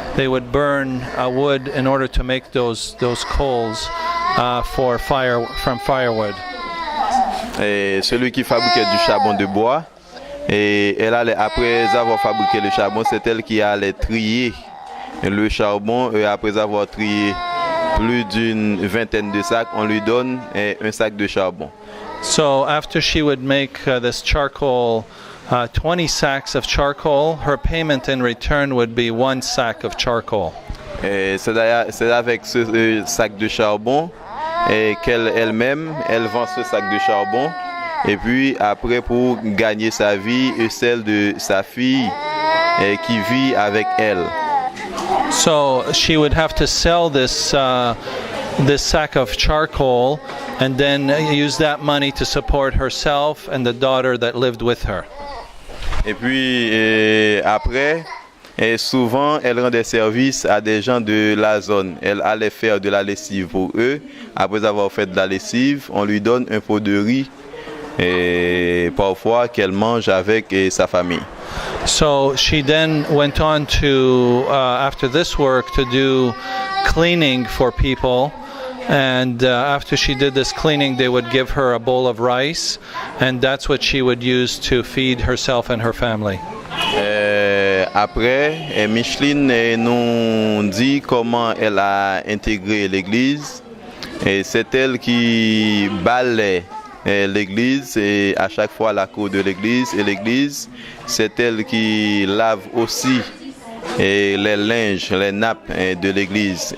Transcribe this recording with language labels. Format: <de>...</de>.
<en>They would burn wood in order to make those coals from firewood.</en> <fr>Et celui qui fabriquait du charbon de bois, et elle allait, après avoir fabriqué le charbon, c'est elle qui allait trier le charbon, et après avoir trié plus d'une vingtaine de sacs, on lui donne un sac de charbon.</fr> <en>So after she would make this charcoal, 20 sacks of charcoal, her payment in return would be 1 sack of charcoal.</en> <fr>C'est avec ce sac de charbon et qu'elle-même, elle vend ce sac de charbon et puis après pour gagner sa vie et celle de sa fille qui vit avec elle.</fr> <en>So she would have to sell this sack of charcoal and then use that money to support herself and the daughter that lived with her.</en> <fr>Et puis après, et souvent, elle rend des services à des gens de la zone. Elle allait faire de la lessive pour eux. Après avoir fait de la lessive, on lui donne un pot de riz et parfois qu'elle mange avec sa famille.</fr> <en>So she then went on to, after this work, to do cleaning for people. And after she did this cleaning, they would give her a bowl of rice, and that's what she would use to feed herself and her family.</en> <fr>Après, Micheline nous dit comment elle a intégré l'église. Et c'est elle qui balaie l'église et à chaque fois la cour de l'église. Et l'église, c'est elle qui lave aussi les linges, les nappes de l'église.</fr>